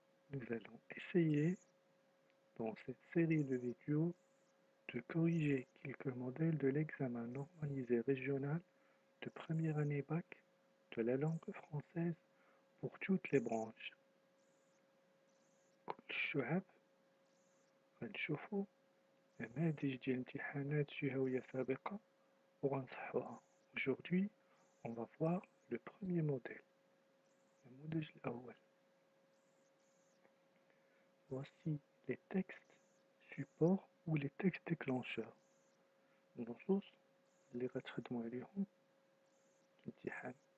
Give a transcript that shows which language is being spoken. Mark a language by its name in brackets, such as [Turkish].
[French] Nous allons essayer, dans cette série de vidéos, de corriger quelques modèles de l'examen normalisé régional de première année bac de la langue française pour toutes les branches. [Arabic] كل الشعب غنشوفو نماذج ديال امتحانات جهوية سابقة وغنصحوها. [French] Aujourd'hui, on va voir le premier modèle, le modèle [Arabic] الأول. [French] Voici les textes supports ou les textes déclencheurs. [Arabic] النصوص اللي غتخدموا عليهم الامتحان.